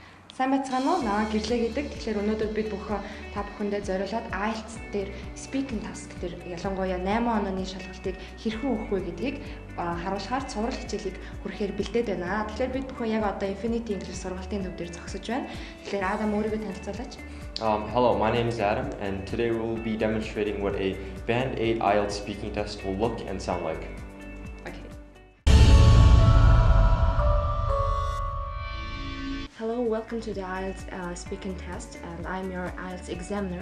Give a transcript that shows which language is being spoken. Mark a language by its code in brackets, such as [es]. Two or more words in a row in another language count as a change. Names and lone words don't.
[mn] Сайн байцгаана уу? Наваа гэрлээ гэдэг. Тэгэхээр өнөөдөр бид бүхэн та бүхэндээ зориулаад IELTS дээр [en] speaking task [mn] дээр ялангуяа 8 онооны шалгалтыг хэрхэн өгөх вэ гэдгийг харуулахаар цуврал хичээлийг хүрэхээр бэлдээд байна. Тэгэхээр бид бүхэн яг одоо Enfinity English сургалтын төв дээр зогсож байна. Тэгэхээр Адам өөрийгөө танилцуулаач. [en] Hello, my name is Adam, and today we will be demonstrating what a Band 8 IELTS speaking test will look and sound like. Hello, welcome to the IELTS speaking test, and I'm your IELTS examiner.